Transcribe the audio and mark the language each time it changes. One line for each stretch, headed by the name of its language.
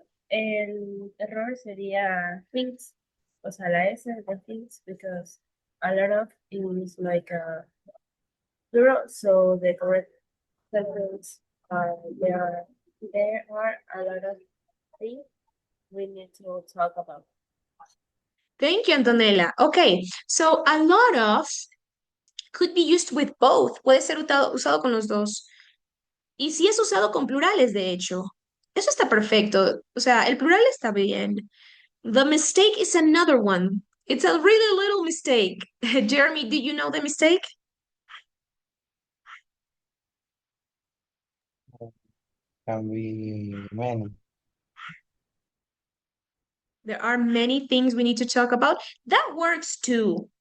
Spanish: El error sería things, o sea, la S de things,
English: because a lot of is like a plural, so the correct sentence there are a lot of things we need to talk about. Thank you, Antonella. Okay, so a lot of could be used with both.
Spanish: Puede ser usado con los dos. Y si es usado con plurales, de hecho. Eso está perfecto. O sea, el plural está bien.
English: The mistake is another one. It's a really little mistake. Jeremy, do you know the mistake? Can be many. There are many things we need to talk about. That works too.